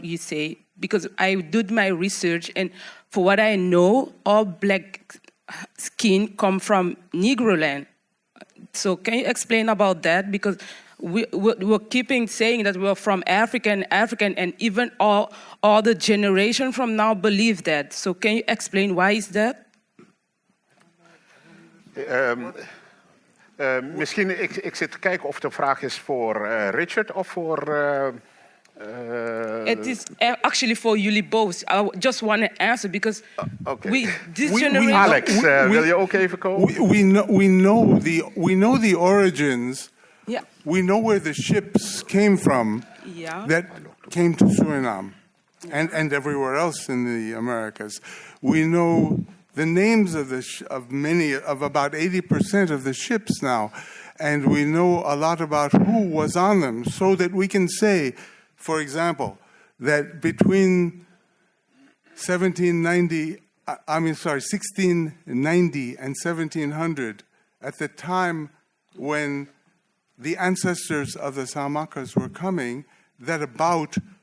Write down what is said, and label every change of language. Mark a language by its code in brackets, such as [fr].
[en] You say, because I did my research, and for what I know, all black skin come from Negro land. So can you explain about that? Because we're keeping saying that we're from Africa, and even all the generation from now believe that. So can you explain why is that? [nl] Misschien, ik zit te kijken of de vraag is voor Richard of voor... [en] It is actually for you both. I just want to answer because this generation... [nl] Alex, wil je ook even komen? [en] We know the origins. Yeah. We know where the ships came from that came to Suriname and everywhere else in the Americas. We know the names of about 80% of the ships now, and we know a lot about who was on them, so that we can say, for example, that between 1690 and 1700, at the time when the ancestors of the Saamakas were coming, that about